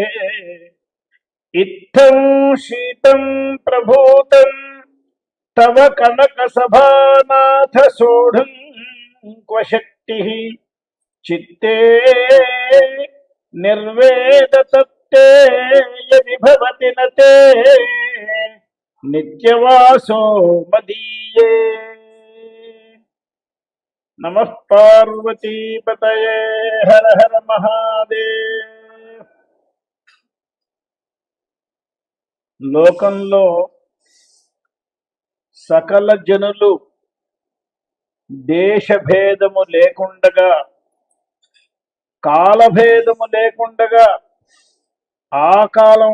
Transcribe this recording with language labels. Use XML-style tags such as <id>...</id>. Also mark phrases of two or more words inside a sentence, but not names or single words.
<sa>इत्थं शीतं प्रभूतं तव कनकसभानाथ सोढुं क्व शक्तिः चित्ते निर्वेदतत्ते यदि भवति न ते नित्यवासो मदीये। नमः पार्वतीपतये हर हर महादेव।</sa> <te>లోకంలో సకల జనులు దేశభేదము లేకుండగా కాలభేదము లేకుండగా ఆ కాలం</te>